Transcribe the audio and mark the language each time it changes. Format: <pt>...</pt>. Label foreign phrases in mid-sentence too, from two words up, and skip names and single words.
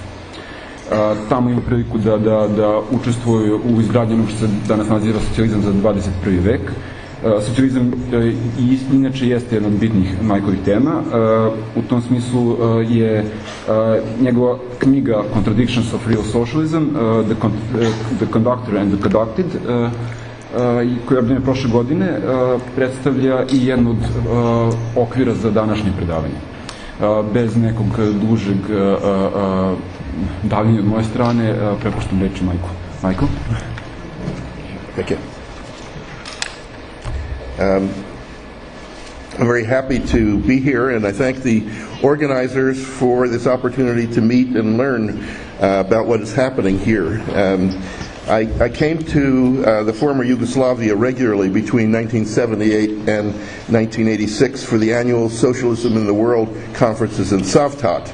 <sr>Tamo ima priliku da učestvuju u izgradnji onog što se danas naziva socijalizam za 21. vek. Socijalizam inače jeste jedna od bitnih Michaelovih tema. U tom smislu je njegova knjiga Contradictions of Real Socialism, The Conductor and the Conducted, koja je objavljena prošle godine, predstavlja i jednu od okvira za današnje predavanje. Bez nekog dužeg davljenja od moje strane, prepuštam reči Michaelu. Michael?</sr> <en>Thank you. I'm very happy to be here, and I thank the organizers for this opportunity to meet and learn about what is happening here. I came to the former Yugoslavia regularly between 1978 and 1986 for the annual Socialism in the World conferences in Savtat.</en>